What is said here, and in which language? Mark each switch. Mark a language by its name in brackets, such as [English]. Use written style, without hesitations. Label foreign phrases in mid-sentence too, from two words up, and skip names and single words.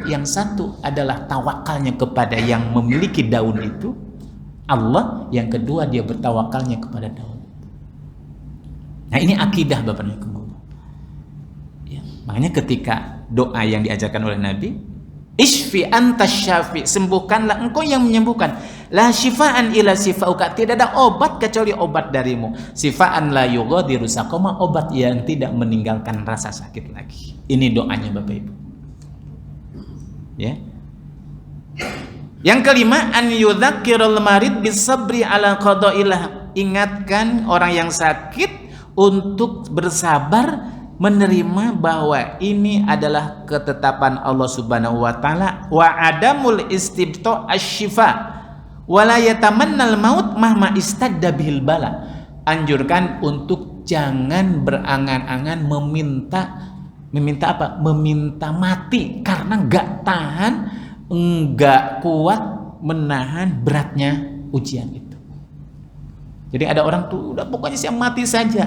[Indonesian] Yang satu adalah tawakalnya kepada yang memiliki daun itu, Allah. Yang kedua dia bertawakalnya kepada daun. Nah, ini akidah Bapak Ibu. Ya, makanya ketika doa yang diajarkan oleh Nabi, [Arabic] اشف أنت الشافي, [Indonesian] sembuhkanlah engkau yang menyembuhkan. [Arabic] لا شفاء إلا شفاؤك, [Indonesian] tidak ada obat kecuali obat darimu. [Arabic] شفاء لا يغادر سقما, [Indonesian] obat yang tidak meninggalkan rasa sakit lagi. Ini doanya Bapak Ibu. Ya. Yang kelima, [Arabic] أن يذكر المريض بالصبر على قضاء الله. [Indonesian] Ingatkan orang yang sakit untuk bersabar menerima bahwa ini adalah ketetapan Allah [Arabic] سبحانه وتعالى وعدم استبطاء الشفاء ولا يتمنى الموت مهما اشتد به البلاء. [Indonesian] Anjurkan untuk jangan berangan-angan meminta apa? Meminta mati karena enggak tahan, enggak kuat menahan beratnya ujian itu. Jadi ada orang tuh udah pokoknya siap mati saja.